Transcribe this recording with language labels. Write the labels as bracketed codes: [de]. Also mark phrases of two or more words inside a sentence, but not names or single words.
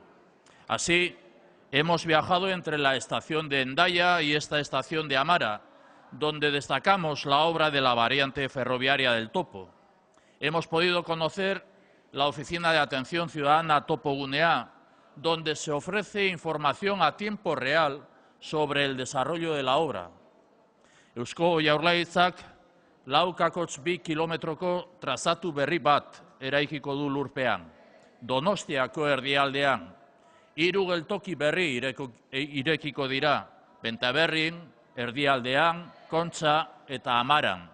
[es] Así, hemos viajado entre la estación de Hendaya y esta estación de Amara, donde destacamos la obra de la variante ferroviaria del Topo. Hemos podido conocer la Oficina de Atención Ciudadana Topo Gunea, donde se ofrece información a tiempo real sobre el desarrollo de la obra. [eu] Eusko Jaurlaritzak 4,2 kilometroko trazatu berri bat eraikiko du lurpean, Donostiako erdialdean. 3 geltoki berri irekiko dira, Bentaberrin, erdialdean, Kontza eta Amaran.